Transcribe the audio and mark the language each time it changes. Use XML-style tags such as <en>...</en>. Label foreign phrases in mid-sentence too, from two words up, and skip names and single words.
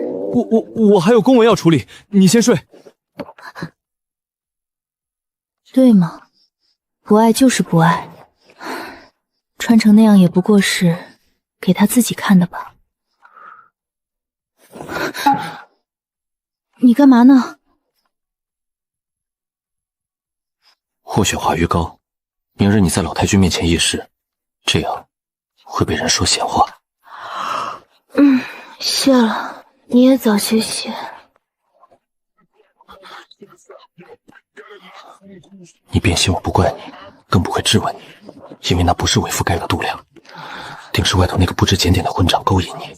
<zh>我还有公文要處理，你先睡。對嗎？不愛就是不愛，穿成那樣也不過是給他自己看的吧。你幹嘛呢？或雪花魚膏，明日你在老太君面前議事，這樣會被人說閒話。謝了，你也早些些。你變心我不怪你，更不會質問你，因為那不是為父該有度量，定是外頭那個不知檢點的混賬勾引你。</zh>